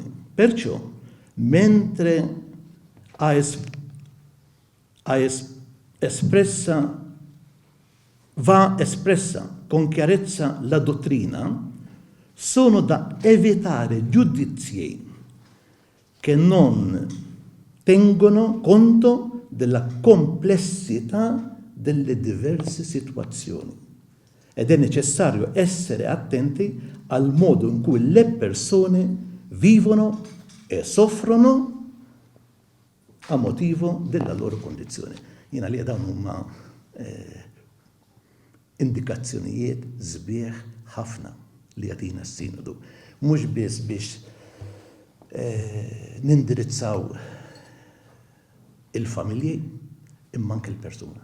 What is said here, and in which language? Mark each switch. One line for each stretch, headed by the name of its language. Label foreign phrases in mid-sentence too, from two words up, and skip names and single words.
Italian: Perciò, mentre va espressa con chiarezza la dottrina, sono da evitare giudizi che non tengono conto della complessità delle diverse situazioni. Ed è necessario essere attenti al modo in cui le persone vivono e soffrono a motivo della loro condizione.
Maltese: Jina li dawn huma indikazzjonijiet sbieħ ħafna li jagħtina s-sinodu. Mhux biss biex nindirizzaw il-familji imma anke l-persuna.